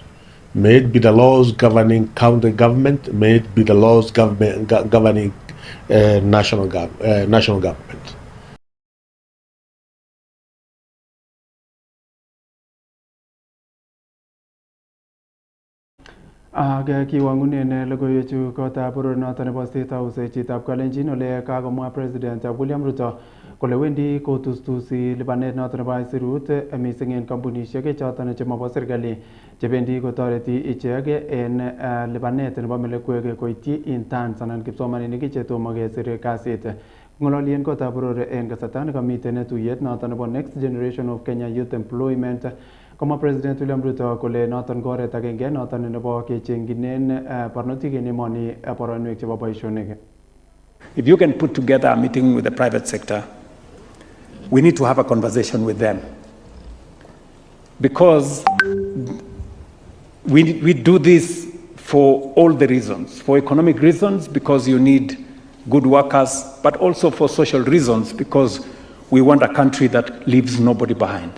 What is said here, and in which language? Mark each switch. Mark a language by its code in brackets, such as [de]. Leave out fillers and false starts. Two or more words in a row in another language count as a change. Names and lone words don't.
[en] May it be the laws governing county government, may it be the laws governing national government. [kln] Aga kiwangunen logoiwechu kotab boror noton nebo State House chitab Kalenjin ole kagomwa President William Ruto kole wendi kotustusi lipanet noton nebo aisurut mising en kampunisiek choton chemobo serikali chebendi kotoreti ichek en lipanet nebo melekwek koityi interns anan kipsomaninik chetomo kesir kasit. Ng'ololien kotab boror en kasarta nekamiten tuyet noton nebo Next Generation of Kenya Youth Employment Koma President William Ruto kole noton ko oret agenge noton nebo kechengjinen barnotik en emoni boroinwek chebo boisionik. [en] If you can put together a meeting with the private sector, we need to have a conversation with them. Because we do this for all the reasons. For economic reasons, because you need good workers, but also for social reasons, because we want a country that leaves nobody behind.